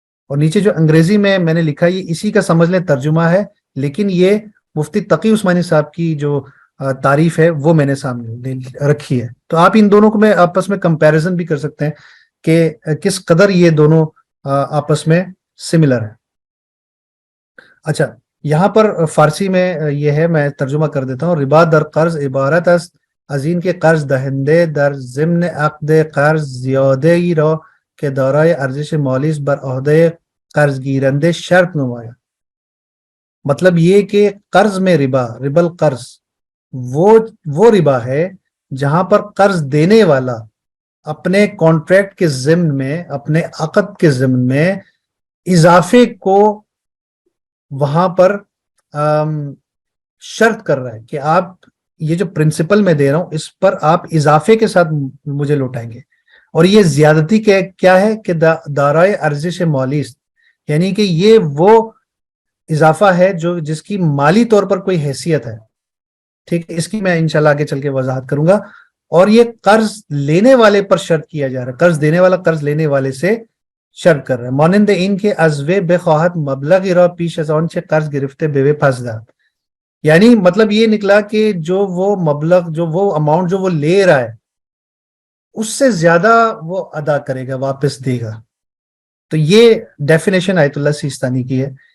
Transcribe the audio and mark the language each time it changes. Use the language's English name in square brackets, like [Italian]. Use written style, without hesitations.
[Urdu] اور نیچے جو انگریزی میں نے لکھا یہ اسی کا سمجھ لیں ترجمہ ہے، لیکن یہ مفتی تقی عثمانی صاحب کی جو تعریف ہے وہ میں نے سامنے رکھی ہے. تو آپ ان دونوں کو میں آپس میں کمپیریزن بھی کر سکتے ہیں کہ کس قدر یہ دونوں آپس میں سملر ہیں. اچھا، یہاں پر فارسی میں یہ ہے، میں ترجمہ کر دیتا ہوں. [Persian] ربا در قرض عبارت است از این که قرض دهنده در ضمن عقد قرض زیاده‌ای را که دارای ارزش مالی است بر عهده قرض گیرنده شرط نماید. [Urdu] مطلب یہ کہ قرض میں ربا القرض وہ ربا ہے جہاں پر قرض دینے والا اپنے کانٹریکٹ کے ضمن میں، اپنے عقد کے ضمن میں اضافے کو وہاں پر شرط کر رہا ہے کہ آپ یہ جو پرنسپل میں دے رہا ہوں اس پر آپ اضافے کے ساتھ مجھے لوٹائیں گے. اور یہ زیادتی کیا ہے کہ [Persian] دارائے ارزش مالی است، [Urdu] یعنی کہ یہ وہ اضافہ ہے جس کی مالی طور پر کوئی حیثیت ہے. ٹھیک ہے، اس کی میں انشاءاللہ آگے چل کے وضاحت کروں گا. اور یہ قرض لینے والے پر شرط کیا جا رہا ہے، قرض دینے والا قرض لینے والے سے شرط کر رہا ہے. [Persian] مانند این کے از وی بخواهد مبلغی را پیش از آنچه قرض گرفته به وی پس دهد. [Urdu] یعنی مطلب یہ نکلا کہ جو وہ مبلغ، جو وہ اماؤنٹ جو وہ لے رہا ہے اس سے زیادہ وہ ادا کرے گا، واپس دے گا. تو یہ ڈیفینیشن آیت اللہ سیستانی کی ہے.